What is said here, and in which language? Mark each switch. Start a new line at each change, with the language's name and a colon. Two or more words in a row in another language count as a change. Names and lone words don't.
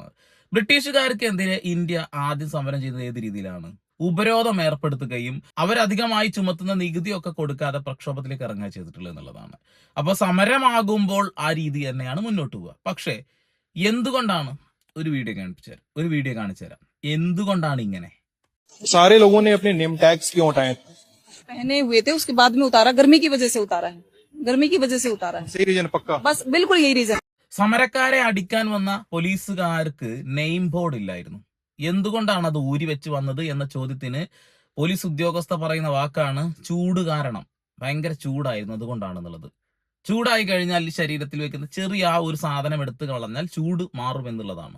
Malayalam: ബ്രിട്ടീഷുകാർക്ക് എതിരെ ഇന്ത്യ ആദ്യം സമരം ചെയ്തത് ഏത് രീതിയിലാണ്? ഉപരോധം ഏർപ്പെടുത്തുകയും അവരധികമായി ചുമത്തുന്ന നികുതിയൊക്കെ കൊടുക്കാതെ പ്രക്ഷോഭത്തിലേക്ക് ഇറങ്ങുക ചെയ്തിട്ടുള്ളത് എന്നുള്ളതാണ്. അപ്പൊ സമരമാകുമ്പോൾ ആ രീതി തന്നെയാണ് മുന്നോട്ട് പോവുക. പക്ഷേ എന്തുകൊണ്ടാണ് ഒരു വീഡിയോ കാണിച്ചു തരാം. എന്തുകൊണ്ടാണ് ഇങ്ങനെ?
Hindi: सारे लोगों ने अपने नेम टैग्स क्यों उठाए? पहने हुए थे, उसके बाद में उतारा, गर्मी की वजह से उतारा है, गर्मी की वजह से उतारा है। सही रीजन पक्का? बस बिल्कुल यही रीजन।
Malayalam: സമരക്കാരെ അടിക്കാൻ വന്ന പോലീസുകാർക്ക് നെയിം ബോർഡ് ഇല്ലായിരുന്നു. എന്തുകൊണ്ടാണ് അത് ഊരി വെച്ച് വന്നത് എന്ന ചോദ്യത്തിന് പോലീസ് ഉദ്യോഗസ്ഥ പറയുന്ന വാക്കാണ് ചൂട് കാരണം. ഭയങ്കര ചൂടായിരുന്നു, അതുകൊണ്ടാണെന്നുള്ളത്. ചൂടായി കഴിഞ്ഞാൽ ശരീരത്തിൽ വെക്കുന്ന ചെറിയ ആ ഒരു സാധനം എടുത്തു കളഞ്ഞാൽ ചൂട് മാറും എന്നുള്ളതാണ്.